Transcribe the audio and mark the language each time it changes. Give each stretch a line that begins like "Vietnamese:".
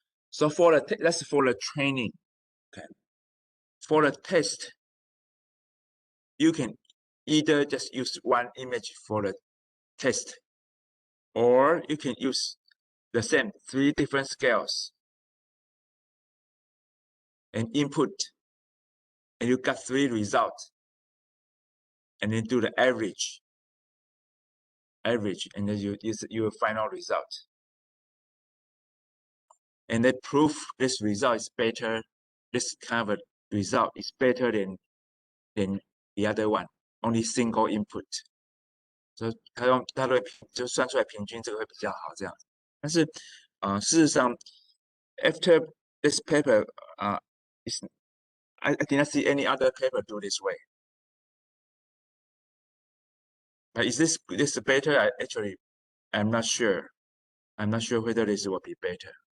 English: So that's for the training. Okay. For the test, you can either just use one image for the test, or you can use the same 3 different scales and input, and you got 3 results, and then do the average, and then you use your final result. And then prove this result is better, this kind of a result is better than the other one, only single input.
Chinese: So 它会就算出来平均这个会比较好这样。但是事实上
English: after this paper I did not see any other paper do this way. But is this better? I'm not sure. I'm not sure whether this will be better.